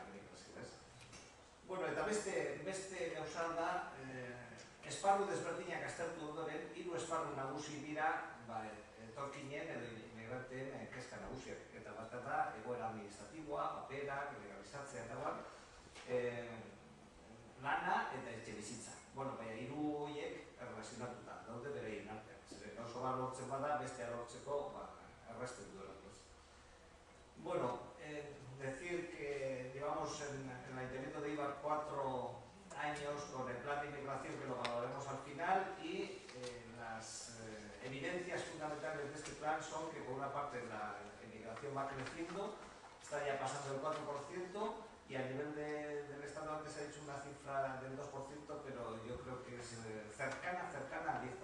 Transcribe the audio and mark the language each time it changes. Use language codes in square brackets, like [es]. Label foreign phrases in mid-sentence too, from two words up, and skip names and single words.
[eu] Eta beste gauza da, esparru desberdinak aztertu ondoren, 3 esparru nagusi dira etorkinen edo immigranteen kezka nagusiak. Eta bat da, egoera administratiboa, paperak, legalizatzea eta bat, lana eta etxe bizitza. Baina 3 horiek erlazionatuta, daude bere inartean. Zeren oso bat lortzen bada, bestea lortzeko errazten duela. [es] Decir que llevamos en el Ayuntamiento de Eibar 4 años con el plan de inmigración que lo valoraremos al final y las evidencias fundamentales de este plan son que por una parte la inmigración va creciendo, está ya pasando el 4% y a nivel del Estado antes se ha dicho una cifra del 2%, pero yo creo que es cercana al 10%.